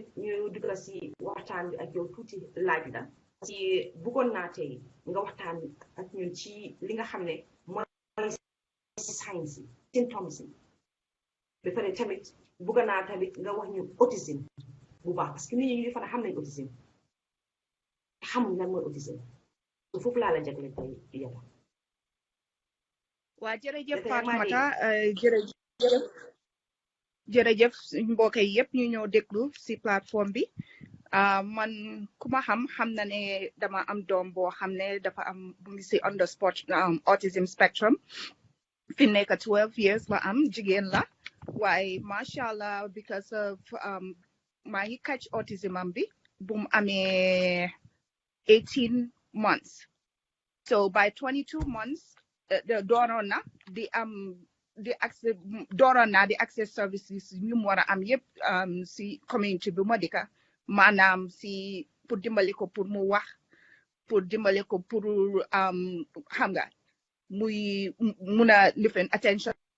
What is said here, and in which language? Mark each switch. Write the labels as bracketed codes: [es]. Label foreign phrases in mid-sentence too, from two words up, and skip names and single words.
[wo] ñu dugg si waxtaan bi ak yow tuuti laaj la parce que bëggoon naa tey nga waxtaan ak ñun ci li nga xam ne mooy signs yi symptoms yi ba pare tamit bëgg naa tamit nga wax ñu autisme bu baax parce que nit ñi ñu fa xam nañ autisme xamuñ lan mooy autisme foofu laa la jagle tey Yata. waa jërëjëf Fatoumata jërëjëf mbokk yi yëpp ñu ñëw déglu si plateforme bi man ku ma xam na ne dama am doom boo xam ne dafa am bu ngi si [en] on the autism spectrum [wo] fi nekk 12 years la am jigéen la waaye macha allah [en] because of [wo] maa ngi catch autism am bi bu mu amee 18 months [en] so by 22 months [wo] dooroon na di am di access dooroon naa di access services ñu mu war a am yëpp si community bi ma dëkka maanaam si pour dimbali ko pour mu wax pour dimbali ko pour xam nga muy mun a lifin attention